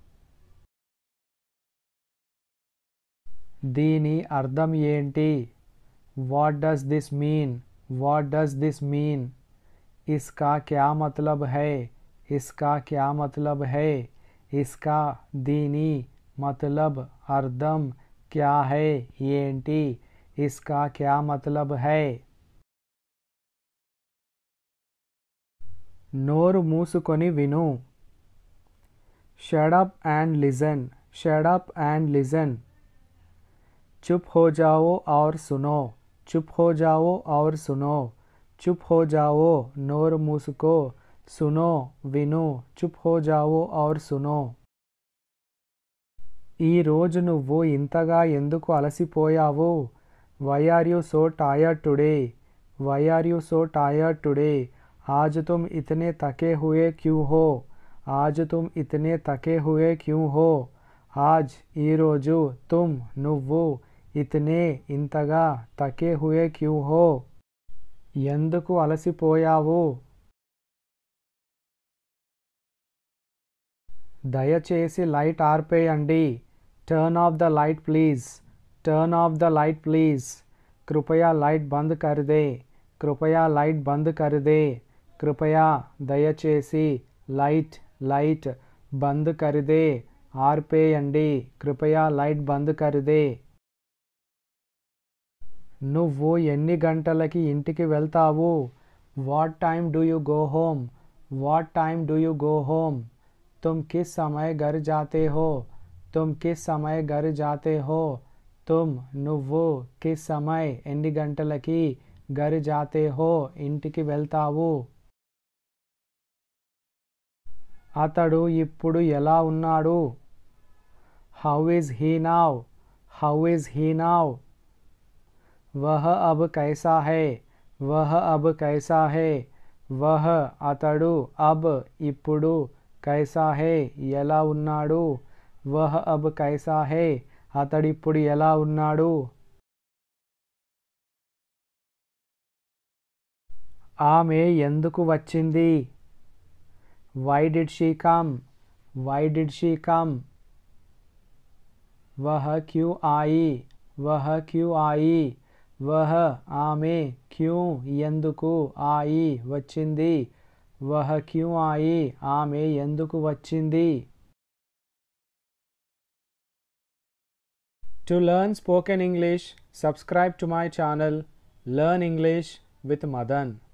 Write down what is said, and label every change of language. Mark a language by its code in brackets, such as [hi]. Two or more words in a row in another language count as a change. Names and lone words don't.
[te] దీని అర్థం ఏంటి? [en] What does this mean? What does this mean? [hi] इसका क्या मतलब है? इसका क्या मतलब है? इसका దీని मतलब అర్థం क्या है ఏంటి? इसका क्या मतलब है? [te] నోరు మూసుకొని విను. [en] Shut up and listen. Shut up and listen. [hi] चुप हो जाओ और सुनो. चुप हो जाओ और सुनो. चुप हो जाओ [te] నోరు మూసుకో. [hi] सुनो विनु. चुप हो जाओ और सुनो. [te] ఈ రోజు నువ్వు ఇంతగా ఎందుకు అలసిపోయావు? [en] Why are you so tired today? Why are you so tired today? [hi] आज तुम इतने थके हुए क्यों हो? आज तुम इतने थके हुए क्यों हो? आज [te] ఈ రోజు [hi] तुम నువ్వు ఇతనే ఇంతగా थके हुए क्यों हो? [te] ఎందుకు అలసిపోయావు? దయచేసి లైట్ ఆర్పేయండి. [en] Turn off the light please. Turn off the light please. [hi] कृपया लाइट बंद कर दे. कृपया लाइट बंद कर दे. కృపయా దయచేసి लाइट लाइट बंद कर दे. ఆర్పేయండి. कृपया लाइट बंद कर दे. [te] నువ్వు ఎన్ని గంటలకి ఇంటికి వెళ్తావు? [en] What time do you go home? What time do you go home? [hi] तुम किस समय घर जाते हो? तुम किस समय घर जाते हो? तुम నువ్వు किस समय [te] ఎన్ని గంటలకి [hi] घर जाते हो [te] ఇంటికి వెళ్తావు? అతడు ఇప్పుడు ఎలా ఉన్నాడు? [en] How is he now? How is he now? [hi] वह अब कैसा है? वह अब कैसा है? वह అతడు अब ఇప్పుడు कैसा है [te] ఎలా ఉన్నాడు? [hi] वह अब कैसा है [te] అతడిప్పుడు ఎలా ఉన్నాడు? ఆమె ఎందుకు వచ్చింది? [en] Why did she come? Why did she come? [hi] वह क्यों आई? वह क्यों आई? वह ఆమె क्यों ఎందుకు आई వచ్చింది? वह क्यों आई [te] ఆమె ఎందుకు వచ్చింది? [en] To learn spoken English, subscribe to my channel Learn English with Madan.